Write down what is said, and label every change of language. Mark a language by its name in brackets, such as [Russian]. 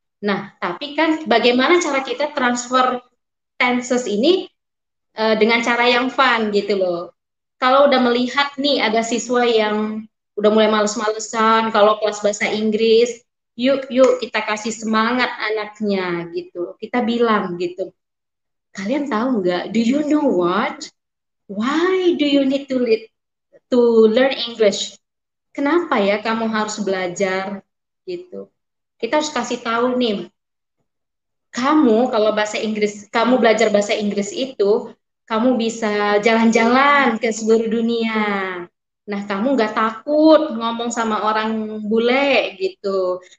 [Indonesian] Nah, tapi kan bagaimana cara kita transfer tenses ini dengan cara yang fun gitu loh. Kalau udah melihat nih ada siswa yang udah mulai males-malesan kalau kelas bahasa Inggris, yuk kita kasih semangat anaknya gitu. Kita bilang gitu. Kalian tahu nggak? [English] Do you know what? Why do you need to learn English? [Indonesian] Kenapa ya kamu harus belajar gitu? Kita harus kasih tahu nih. Kamu kalau kamu belajar bahasa Inggris itu kamu bisa jalan-jalan ke seluruh dunia. Nah, kamu nggak takut ngomong sama orang bule gitu.